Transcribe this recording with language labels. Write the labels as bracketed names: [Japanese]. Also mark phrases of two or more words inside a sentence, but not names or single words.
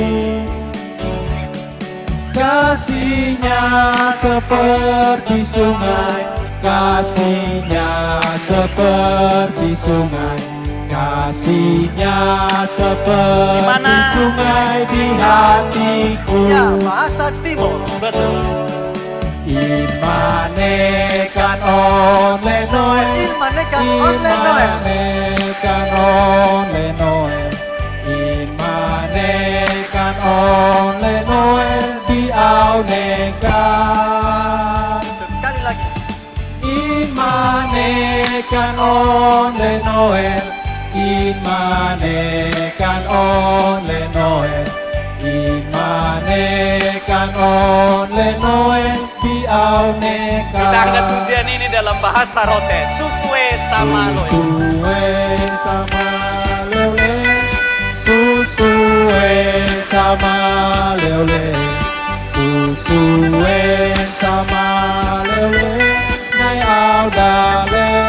[Indonesian] Kasihnya seperti sungai, kasihnya seperti sungai, kasihnya seperti Dimana? sungai di hatiku. Ya, bahasa Timur. Betul. [Termanu] Imanekan ole noel, Imanekan ole noel. Imanekan ole noel, Imanekan ole noel di aunekan. [Indonesian] Sekali lagi. [Termanu] Imanekan ole noel, Imanekan ole noel, Imanekan ole noel di aunekan. [Indonesian] Kita angkat pujian ini dalam bahasa Rote. [Termanu] Susue sama loe. Susue sama leole, susue sama leole, susue sama leole, nai audale.